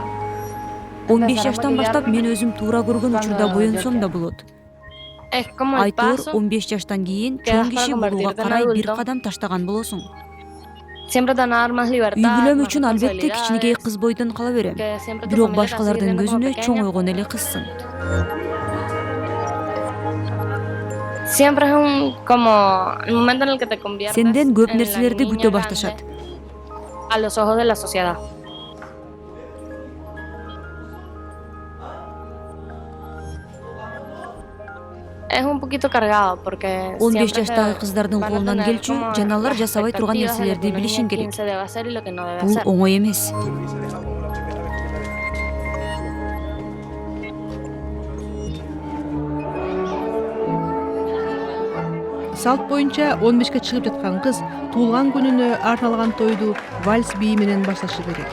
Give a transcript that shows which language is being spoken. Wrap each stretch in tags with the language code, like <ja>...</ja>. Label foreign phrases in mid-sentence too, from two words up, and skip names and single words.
<ky>15 жаштан баштап мен өзүм туура көргөн учурда боенсом да болот. Айтор 15 жаштан кийин чоң киши болууга карай бир кадам таштаган болосуң. Үй бүлөм үчүн албетте кичинекей кыз бойдон кала берем. Бирок башкалардын көзүнө чоңойгон эле кызсың. Сенден көп нерселерди күтө башташат.</ky> <es>a los ojos de la sociedad. Es un poquito cargado porque</es> <ky>15 жаштагы кыздардын колунан келчү жана алар жасабай турган нерселерди билишиң керек. Бул оңой эмес. Салт боюнча 15ке чыгып жаткан кыз туулган күнүнө арналган тойду вальс бии менен башташы керек.</ky>